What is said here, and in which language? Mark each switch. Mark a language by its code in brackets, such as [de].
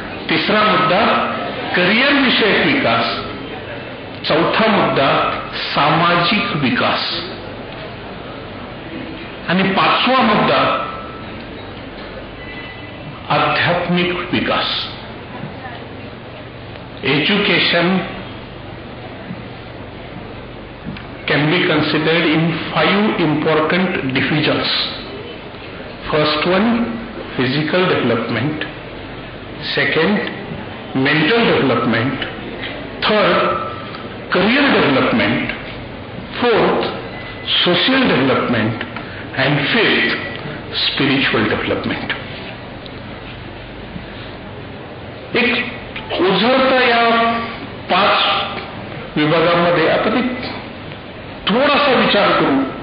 [mr] तिसरा मुद्दा करिअर विषयक विकास. चौथा मुद्दा सामाजिक विकास. आणि 5वा मुद्दा आध्यात्मिक विकास. [en] Education can be considered in 5 important divisions. First one, physical development. Second, mental development. Third, career development. Fourth, social development. And fifth, spiritual development. [mr] एक उजळता या 5 विभागांमध्ये आता ते थोडासा विचार करू.